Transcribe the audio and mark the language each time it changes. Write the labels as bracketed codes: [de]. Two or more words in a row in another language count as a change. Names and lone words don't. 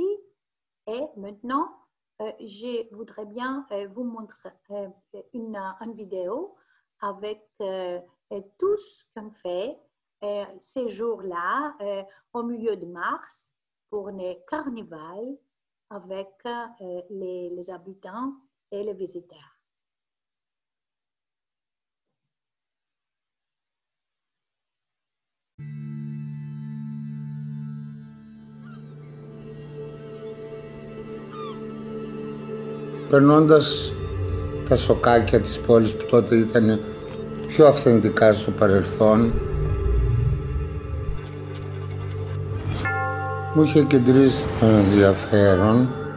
[fr] Et maintenant, je voudrais bien vous montrer une vidéo avec tout ce qu'on fait ces jours-là au milieu de mars pour les carnivals avec les habitants et les visiteurs. [el] Περνώντας τα σοκάκια της πόλης που τότε ήταν πιο αυθεντικά στο παρελθόν, μου είχε κεντρήσει το ενδιαφέρον.